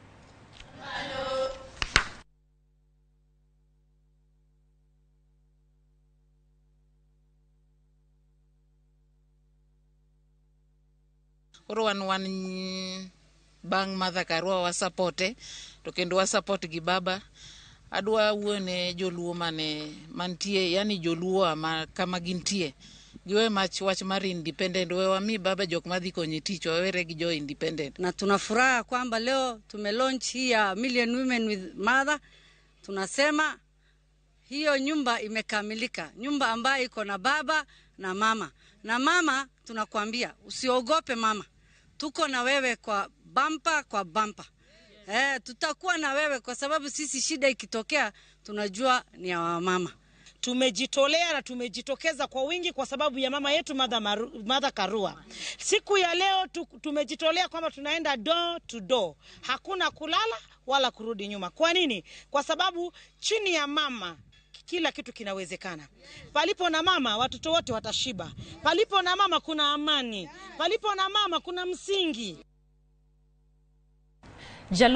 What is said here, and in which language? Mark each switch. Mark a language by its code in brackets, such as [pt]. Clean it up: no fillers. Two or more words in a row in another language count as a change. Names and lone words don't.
[luo] Wan bang Martha Karua wa supporte to kendo wa support gi baba adwa wuone joluo mantie yani joluo ma kama gintie giwe wach mar independent we wami baba jok madhi konye tich wawere gi jo independent. [sw] Na tunafuraha kwamba leo tumelaunch hii ya Million Women with Mother. Tunasema hiyo nyumba imekamilika, nyumba ambayo iko na baba na mama. Na mama tunakuambia usiogope mama, tuko na wewe kwa bampa. Tutakuwa na wewe kwa sababu sisi shida ikitokea tunajua ni ya mama. Tumejitolea na tumejitokeza kwa wingi kwa sababu ya mama yetu Martha Karua. Siku ya leo tumejitolea kwamba tunaenda [en] door to door. [sw] Hakuna kulala wala kurudi nyuma. Kwa nini? Kwa sababu chini ya mama kila kitu kinawezekana. Palipo na mama watoto wote watashiba. Palipo na mama kuna amani. Palipo na mama kuna msingi.